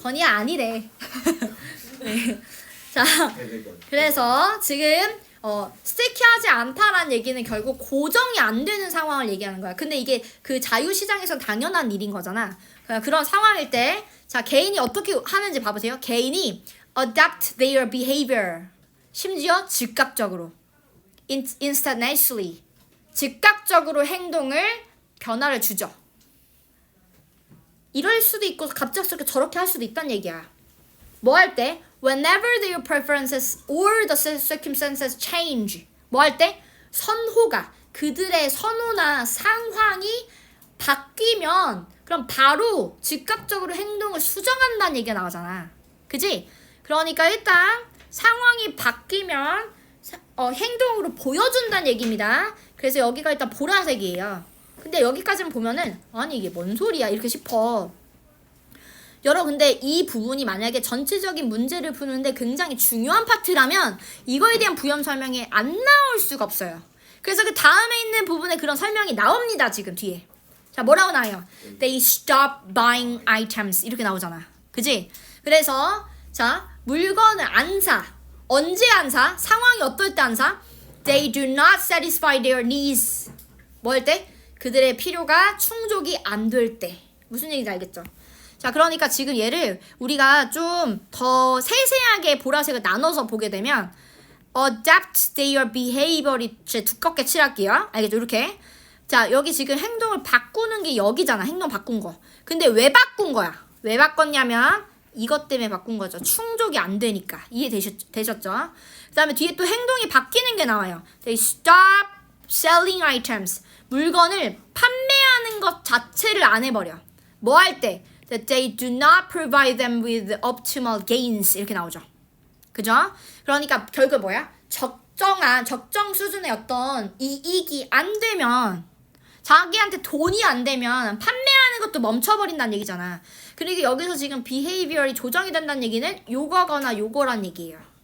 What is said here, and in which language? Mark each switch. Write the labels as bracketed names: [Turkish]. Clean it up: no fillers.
[Korean] 건이야 아니래. 네. 자, 대대건. 그래서 지금 스티키하지 않다라는 얘기는 결국 고정이 안 되는 상황을 얘기하는 거야. 근데 이게 그 자유시장에서 당연한 일인 거잖아. 그런 상황일 때, 자, 개인이 어떻게 하는지 봐보세요. 개인이 [English] adapt their behavior. [Korean] 심지어 즉각적으로. instantaneously. 즉각적으로 변화를 주죠. 이럴 수도 있고 갑작스럽게 저렇게 할 수도 있다는 얘기야. 뭐 할 때? [English] Whenever their preferences or the circumstances change. [Korean] 뭐 할 때? 선호가 그들의 선호나 상황이 바뀌면 그럼 바로 즉각적으로 행동을 수정한다는 얘기가 나오잖아. 그지? 그러니까 일단 상황이 바뀌면 행동으로 보여준다는 얘기입니다. 그래서 여기가 일단 보라색이에요. 근데 여기까지는 보면은 아니 이게 뭔 소리야 이렇게 싶어. 여러분 근데 이 부분이 만약에 전체적인 문제를 푸는데 굉장히 중요한 파트라면 이거에 대한 부연 설명이 안 나올 수가 없어요. 그래서 그 다음에 있는 부분에 그런 설명이 나옵니다. 지금 뒤에. 자, 뭐라고 나와요? [English] They stop buying items [Korean] 이렇게 나오잖아. 그지? 그래서 자, 물건을 안 사. 언제 안 사? 상황이 어떨 때 안 사? [English] They do not satisfy their needs. [Korean] 뭐 할 때? 그들의 필요가 충족이 안 될 때. 무슨 얘기인지 알겠죠? 자, 그러니까 지금 얘를 우리가 좀 더 세세하게 보라색을 나눠서 보게 되면 [English] adapt their behavior [Korean] 이 두껍게 칠할게요. 알겠죠? 이렇게. 자, 여기 지금 행동을 바꾸는 게 여기잖아. 행동 바꾼 거. 근데 왜 바꾼 거야? 왜 바꿨냐면 이것 때문에 바꾼 거죠. 충족이 안 되니까. 이해되셨죠? 그 다음에 뒤에 또 행동이 바뀌는 게 나와요. [English] They stop selling items. [Korean] 물건을 판매하는 것 자체를 안 해버려. 뭐 할 때? [English] That they do not provide them with optimal gains. [Korean] 이렇게 나오죠. 그죠? 그러니까 결국 뭐야? 적정 수준의 어떤 이익이 안 되면 자기한테 돈이 안 되면 판매하는 것도 멈춰버린다는 얘기잖아. 그리고 여기서 지금 behavior이 조정이 된다는 얘기는 요거거나 요거란 얘기예요.